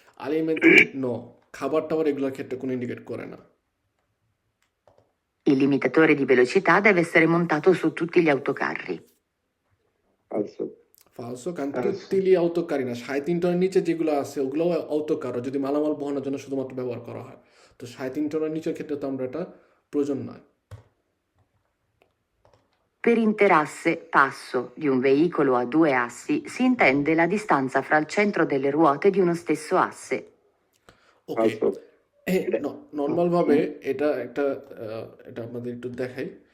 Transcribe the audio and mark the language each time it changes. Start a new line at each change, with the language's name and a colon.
Bangla: আলিমেন্টারি no, খাবার টাবার এগুলোর ক্ষেত্রে কোনো ইন্ডিকেট করে না।
Italian: Il limitatore di velocità deve essere montato su tutti gli autocarri. falso।
Bangla: ফালসো, কারণ
Italian: Falso.
Bangla: তুত্তিলি অটোকারই না, 3.5 টনের নিচে যেগুলো আছে ওগুলো অটোকার, যদি মালামাল বহনের জন্য শুধুমাত্র ব্যবহার করা হয়। তো 3.5 টনের নিচের ক্ষেত্রে তো আমরা এটা প্রয়োজন নয়।
Italian: Per interasse passo di un veicolo a 2 assi si intende la distanza fra il centro delle ruote di uno stesso asse.
English: okay,
Italian: falso।
Bangla: Normal ভাবে এটা এটা আপনাদের একটু দেখাই।